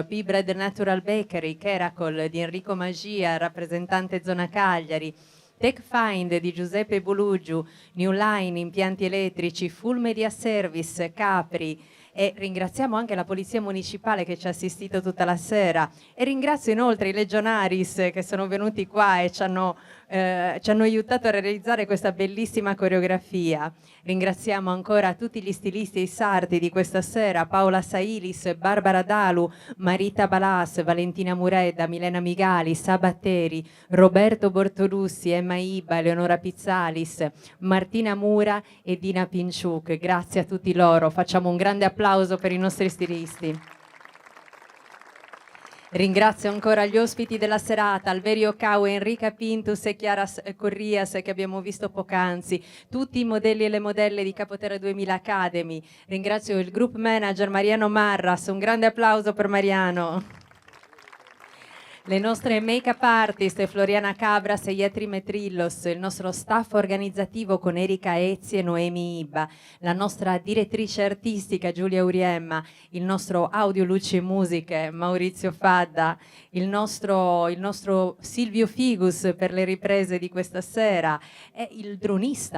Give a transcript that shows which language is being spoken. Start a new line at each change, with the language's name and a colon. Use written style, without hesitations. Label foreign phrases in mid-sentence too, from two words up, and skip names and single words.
Italian: P-Bread Natural Bakery, Keracol di Enrico Magia, rappresentante Zona Cagliari, TechFind di Giuseppe Bulugiu, New Line, impianti elettrici, Full Media Service, Capri, e ringraziamo anche la Polizia Municipale che ci ha assistito tutta la sera, e ringrazio inoltre i Legionaris che sono venuti qua e ci hanno aiutato a realizzare questa bellissima coreografia. Ringraziamo ancora tutti gli stilisti e i sardi di questa sera, Paola Sailis, Barbara Dalu, Marita Balas, Valentina Muredda, Milena Migali, Sabatteri, Roberto Bortolussi, Emma Iba, Eleonora Pizzalis, Martina Mura e Dina Pinciuc. Grazie a tutti loro, facciamo un grande applauso per i nostri stilisti. Ringrazio ancora gli ospiti della serata, Alverio Cau, Enrica Pintus e Chiara Corrias che abbiamo visto poc'anzi, tutti i modelli e le modelle di Capoterra 2000 Academy. Ringrazio il
English: group manager
Italian: Mariano Marras, un grande applauso per Mariano. Le nostre
English: make-up artist
Italian: Floriana Cabras e Ietri Metrillos, il nostro staff organizzativo con Erika Ezzi e Noemi Iba, la nostra direttrice artistica Giulia Uriemma, il nostro audio luci e musiche Maurizio Fadda, il nostro Silvio Figus per le riprese di questa sera, e il dronista.